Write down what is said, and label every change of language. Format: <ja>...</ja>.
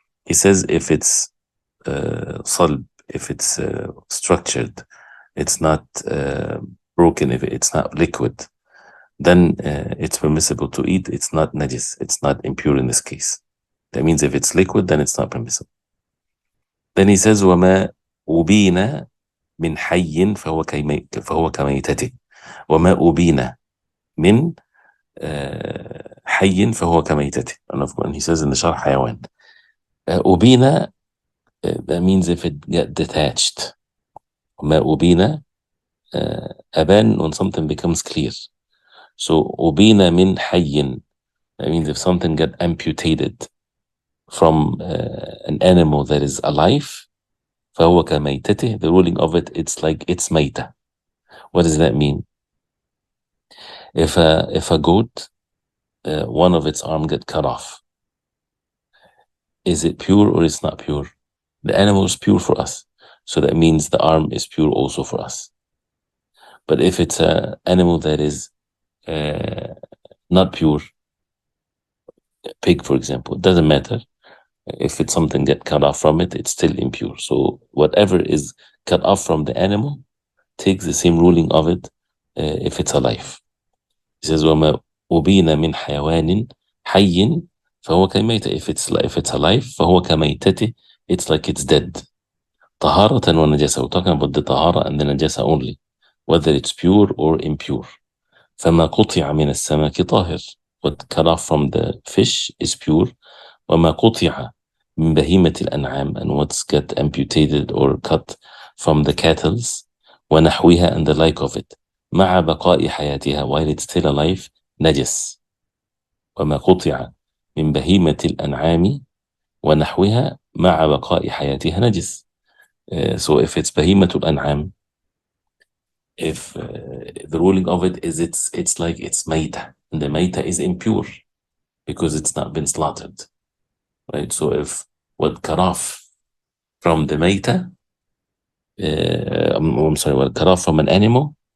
<en>He says if it's صلب, if it's structured, it's not broken, if it's not liquid, then it's permissible to eat. It's not najis, it's not impure in this case. That means if it's liquid, then it's not permissible. Then he says</en> <ar>وما أبين من حي فهو كميتته. وما أبين من حي فهو كميتته.</ar> <en>And he says in the Sharh حيوان. أبين, that means if it get detached.</en> <ar>وما أبين,</ar> <en>أبان, when something becomes clear. So</en> <ar>أبين من حي,</ar> <en>that means if something get amputated from an animal that is alive,</en> <ar>فهو كميتته,</ar> <en>the ruling of it, it's like it's ميتة. What does that mean? If a goat, one of its arm get cut off, is it pure or it's not pure? The animal is pure for us, so that means the arm is pure also for us. But if it's an animal that is not pure, pig for example, it doesn't matter. If it's something get cut off from it, it's still impure. So whatever is cut off from the animal takes the same ruling of it if it's alive. He says</en> <ar>وما أبين من حيوان حي فهو كميتة.</ar> <en>If it's alive,</en> <ar>فهو كميتته,</ar> <en>it's like it's dead.</en> <ar>طهارة ونجاسة.</ar> <en>We're talking about the طهارة and the najasa only, whether it's pure or impure.</en> <ar>فما قطع من السمك طاهر.</ar> <en>What cut off from the fish is pure.</en> <ar>وما قطع من بهيمة الأنعام,</ar> <en>and what's get amputated or cut from the cattle, ونحوها, and the like of it,</en> <ar>مع بقاء حياتها,</ar> <en>while it's still alive, نجس.</en> <ar>وما قطع من بهيمة الأنعام ونحوها مع بقاء حياتها نجس.</ar> <en>So if it's</en> <ar>بهيمة الأنعام,</ar> <en>if the ruling of it is it's like it's ميتة, and the ميتة is impure because it's not been slaughtered, right? So if what cut off from the ميتة, I'm sorry, what cut off from an animal</en>